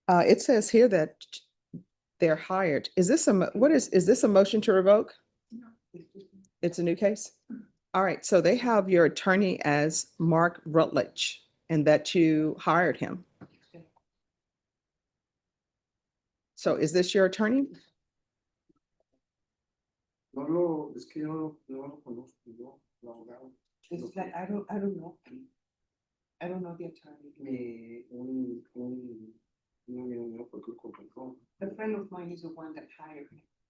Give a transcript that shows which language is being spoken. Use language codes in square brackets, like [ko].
[en] It says here that they're hired. Is this is this a motion to revoke? No. It's a new case? All right, so they have your attorney as Mark Rutledge and that you hired him. So is this your attorney? [es] Es que yo no lo conozco, yo, la abogada. [en] It's like, I don't know. I don't know the attorney. A friend of mine is the one that hired me.